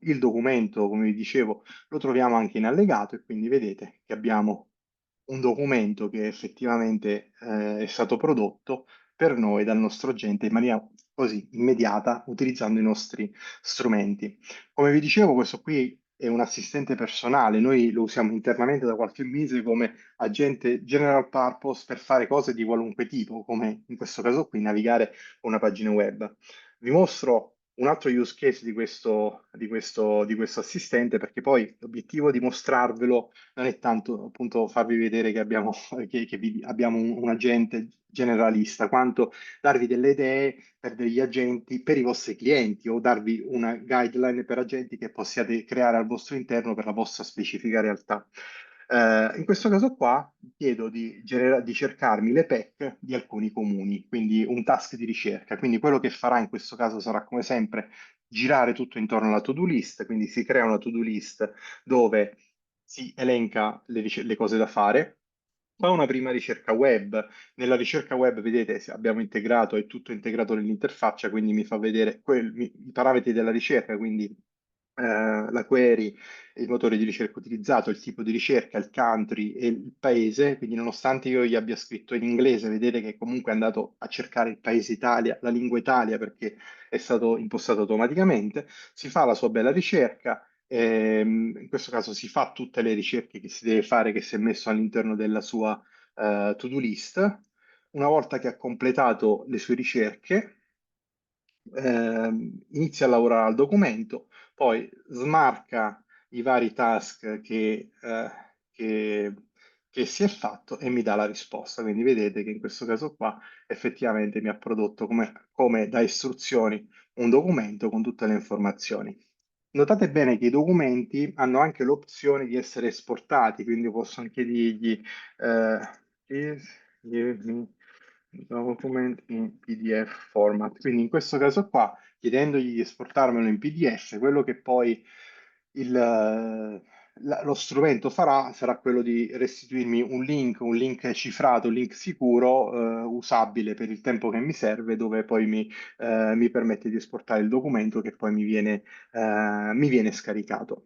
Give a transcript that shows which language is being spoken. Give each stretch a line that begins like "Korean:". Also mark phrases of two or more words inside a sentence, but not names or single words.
Italian: Il documento, come vi dicevo, lo troviamo anche in allegato e quindi vedete che abbiamo un documento che effettivamente è stato prodotto per noi dal nostro agente in maniera così immediata utilizzando i nostri strumenti. Come vi dicevo, questo qui è un assistente personale, noi lo usiamo internamente da qualche mese come agente
English: general purpose
Italian: per fare cose di qualunque tipo, come in questo caso qui navigare una pagina web. Vi mostro un altro
English: use case
Italian: di questo assistente perché poi l'obiettivo di mostrarvelo non è tanto appunto farvi vedere che abbiamo, abbiamo un agente generalista, quanto darvi delle idee per degli agenti per i vostri clienti o darvi una guideline per agenti che possiate creare al vostro interno per la vostra specifica realtà. In questo caso qua chiedo di cercarmi le PEC di alcuni comuni, quindi un task di ricerca. Quindi quello che farà in questo caso sarà come sempre girare tutto intorno alla
English: to-do list,
Italian: quindi si crea una
English: to-do list
Italian: dove si elenca le cose da fare. Fa una prima ricerca web. Nella ricerca web, vedete, abbiamo integrato, è tutto integrato nell'interfaccia, quindi mi fa vedere i parametri della ricerca, quindi la query, il motore di ricerca utilizzato, il tipo di ricerca, il country e il paese. Quindi, nonostante io gli abbia scritto in inglese, vedete che comunque è andato a cercare il paese Italia, la lingua Italia, perché è stato impostato automaticamente. Si fa la sua bella ricerca. In questo caso si fa tutte le ricerche che si deve fare, che si è messo all'interno della sua
English: to-do list.
Italian: Una volta che ha completato le sue ricerche, inizia a lavorare al documento, poi smarca i vari task che- che si è fatto e mi dà la risposta. Quindi vedete che in questo caso qua effettivamente mi ha prodotto come da istruzioni un documento con tutte le informazioni. Notate bene che i documenti hanno anche l'opzione di essere esportati, quindi posso anche dirgli
English: please give me the document in PDF format.
Italian: Quindi in questo caso qua, chiedendogli di esportarmelo in PDF, quello che poi lo strumento farà sarà quello di restituirmi un link cifrato, un link sicuro, usabile per il tempo che mi serve, dove poi mi permette di esportare il documento che poi mi viene scaricato.